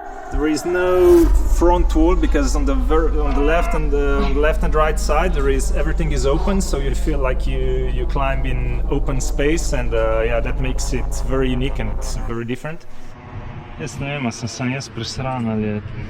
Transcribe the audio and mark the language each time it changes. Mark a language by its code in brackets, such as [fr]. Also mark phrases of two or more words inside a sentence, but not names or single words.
[en] There is no front wall because on the left and right side everything is open, so you feel like you climb in open space, and yeah, that makes it very unique and it's very different. [sl] Jaz ne vem, sem jaz presran ali je...